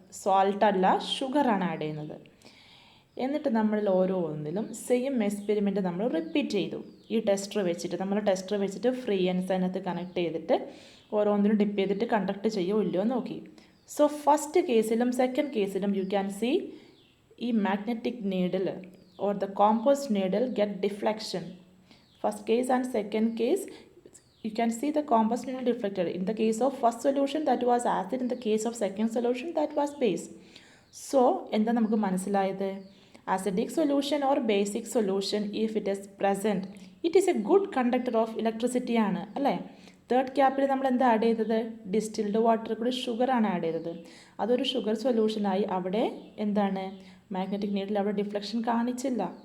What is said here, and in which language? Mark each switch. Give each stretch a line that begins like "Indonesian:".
Malayalam: Salt അല്ല, ഷുഗറാണ് add ചെയ്യുന്നത്. എന്നിട്ട് നമ്മളിൽ ഓരോന്നിലും സെയിം എക്സ്പെരിമെൻറ്റ് നമ്മൾ റിപ്പീറ്റ് ചെയ്തു. ഈ ടെസ്റ്റർ വെച്ചിട്ട് ഫ്രീ എൻസ് അതിനകത്ത് കണക്ട് ചെയ്തിട്ട് ഓരോന്നിലും ഡിപ്പ് ചെയ്തിട്ട് കണ്ടക്ട് ചെയ്യുമോ ഇല്ലയോ നോക്കി.
English: So first കേസിലും second കേസിലും you can see ഈ magnetic needle or the compost needle get deflection. First case and second case you can see the compost needle deflected. In the case of first solution that was acid, in the case of second solution that was base. So
Malayalam: എന്താ നമുക്ക് മനസ്സിലായത്?
English: Acidic solution or basic solution, if it is present, it is a good conductor of electricity ആണ് അല്ലേ.
Malayalam: Third ക്യാപ്പിൽ നമ്മൾ എന്താ add ചെയ്തത്? Distilled water കൂടി ഷുഗറാണ് add ചെയ്തത്. അതൊരു ഷുഗർ സൊല്യൂഷനായി അവിടെ എന്താണ് മാഗ്നറ്റിക് നീഡിൽ അവിടെ ഡിഫ്ലക്ഷൻ കാണിച്ചില്ല.